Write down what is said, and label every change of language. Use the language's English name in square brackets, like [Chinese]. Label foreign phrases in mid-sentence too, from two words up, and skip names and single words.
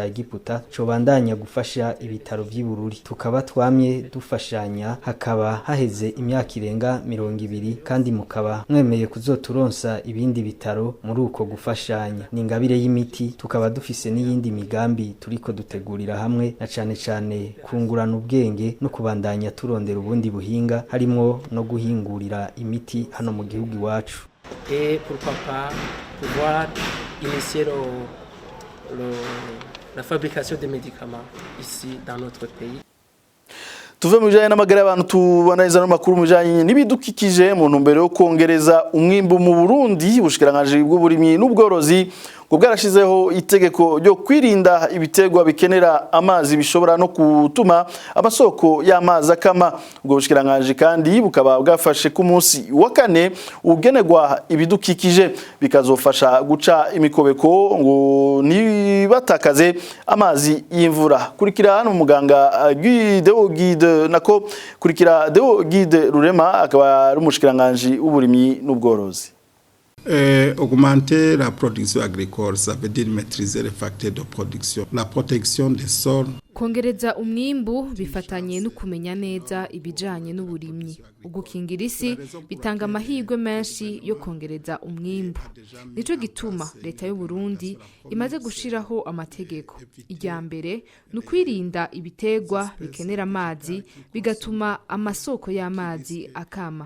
[Rundi] Egiputa cobandanya gufasha ibitaro by'Ibururi tukaba twamye dufashanya hakaba haheze imyaka irenga 200 kandi mukaba mwemeye kuzoturonsa ibindi bitaro muri uko gufashanya n'ingabire y'imiti tukaba dufise n'iyindi migambi turiko dutegurira hamwe na cyane kungurana ubwenge no kubandanya turondera ubundi buhinga harimo no guhingurira imiti hano mu gihugu iwacu. [French] Et pourquoi pas pouvoir initier la fabrication de médicaments ici dans notre pays. [Rundi] Tuve mu bijanye n'amagara y'abantu tubanariza n'amakuru mu bijanye n'ibidukikije mu ntumbero yo kongereza umwimbo mu Burundi bushikiranganje bw'uburimyi n'ubworozi ngo bwarashizeho itegeko ryo kwirinda ibitegwa bikenera amazi bishobora no gutuma amasoko y'amazi akama. Ubwo bushikiranganje kandi bukaba bwafashe ku munsi wa kane ugenerwa ibidukikije bikazofasha guca imikobeko ngo nibatakaze amazi y'imvura. Kurikira hano muganga Deo Guide nako kurikira Deo Guide Rurema akaba ari umushikiranganje w'uburimyi n'ubworozi. [French] Augmenter la production agricole, ça veut dire maîtriser les facteurs de production, la protection des sols. [Rundi] Kongereza umwimbu bifatanye no kumenya neza ibijanye n'uburimyi. Ugukingira isi bitanga amahirwe menshi yo kongereza umwimbu. Nico gituma leta y'u Burundi imaze gushiraho amategeko. Irya mbere nukwirinda ibitegwa bikenera amazi bigatuma amasoko y'amazi akama.